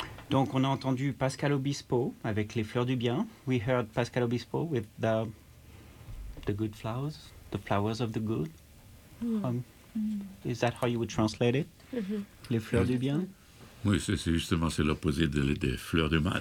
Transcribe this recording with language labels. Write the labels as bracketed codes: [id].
[fr] Donc, on a entendu Pascal Obispo avec Les Fleurs du Bien. [en] We heard Pascal Obispo with the good flowers, the flowers of the good. Is that how you would translate it? Mm-hmm. Les Fleurs du Bien? [fr] Oui, c'est justement, c'est l'opposé des fleurs du mal.